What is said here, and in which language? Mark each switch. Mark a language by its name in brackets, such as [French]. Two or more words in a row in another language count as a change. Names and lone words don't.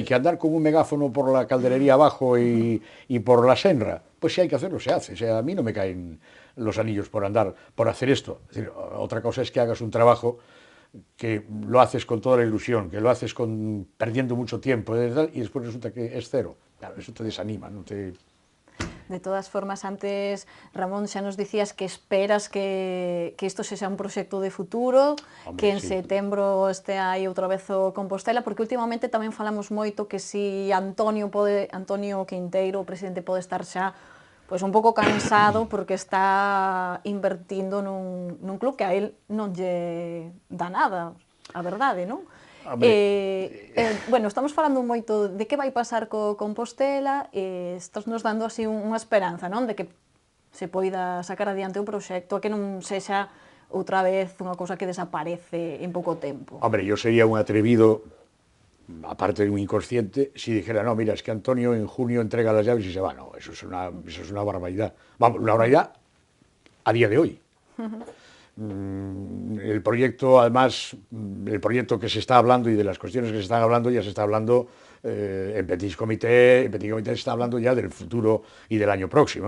[Spanish] ¿Que andar con un megáfono por la calderería abajo y por la Senra? Pues si hay que hacerlo, se hace. O sea, a mí no me caen los anillos por hacer esto. Es decir, otra cosa es que hagas un trabajo que lo haces con toda la ilusión, que lo haces perdiendo mucho tiempo, y después resulta que es cero. Claro, eso te desanima, ¿no? [Galician] De todas formas, antes, Ramón, xa nos dicías que esperas que isto sexa un proxecto de futuro, que en setembro este aí outra vez o Compostela, porque últimamente tamén falamos moito que si Antonio Quinteiro, o presidente, pode estar xa pois un pouco cansado porque está invertindo nun club que a él non lle dá nada, a verdade, non? Bueno, estamos falando moito de que vai pasar co Compostela, estás nos dando así unha esperanza, non? De que se poida sacar adiante o proxecto, que non sexa outra vez unha cousa que desaparece en pouco tempo. [Spanish] Hombre, yo sería un atrevido, aparte de un inconsciente, si dijera, no, mira, es que Antonio en junio entrega las llaves y se va. No, eso es una barbaridad. Vamos, una barbaridad a día de hoy. El proyecto, además, el proyecto que se está hablando y de las cuestiones que se están hablando, ya se está hablando en [French] Petit Comité [Spanish] se está hablando ya del futuro y del año próximo, ¿no?